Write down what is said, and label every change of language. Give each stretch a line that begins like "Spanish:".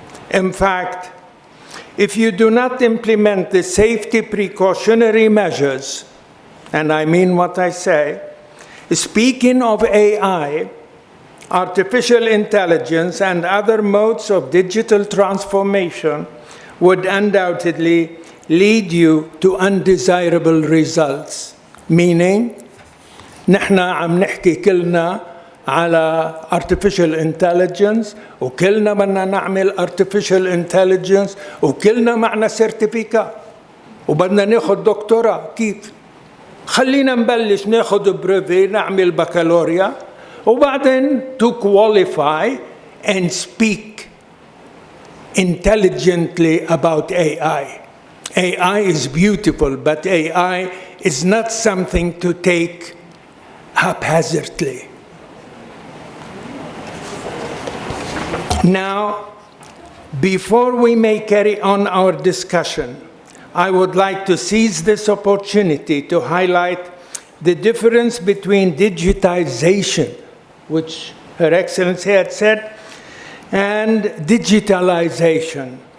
English: In fact, if you do not implement the safety precautionary measures, and I mean what I say, speaking of AI, artificial intelligence, and other modes of digital transformation would undoubtedly lead you to undesirable results.
Arabic: Meaning, نحن عم نحكي كلنا على artificial intelligence، وكلنا بدنا نعمل artificial intelligence، وكلنا معنا سيرتيفيكات، وبدنا ناخذ دكتوراه. كيف؟ خلينا نبلش ناخذ بريفي، نعمل بكالوريا، وبعدين
English: to qualify and speak intelligently about AI. AI is beautiful, but AI is not something to take haphazardly. Now, before we may carry on our discussion, I would like to seize this opportunity to highlight the difference between digitization, which Her Excellency had said, and digitalization.